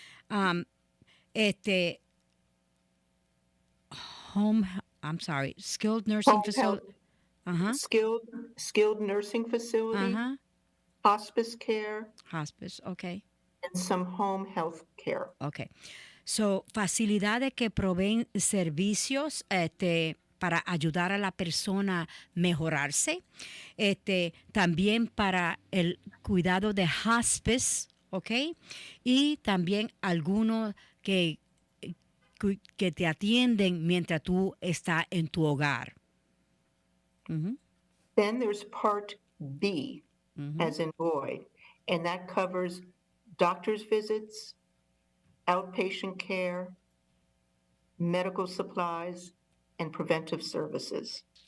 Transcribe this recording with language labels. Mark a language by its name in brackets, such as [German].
[English] Um, este, home, I'm sorry, skilled nursing Home health, facility. Ajá, skilled nursing facility, ajá, hospice care, hospice, ok, and some home health care. ok. [Spanish] So, facilidades que proveen servicios para ayudar a la persona a mejorarse. También para el cuidado de hospice, ¿ok? Y también algunos que te atienden mientras tú estás en tu hogar. Ujú, [English] Then there's Part B, ujú. as in boy, and that covers doctor's visits, outpatient care, medical supplies, and preventive services.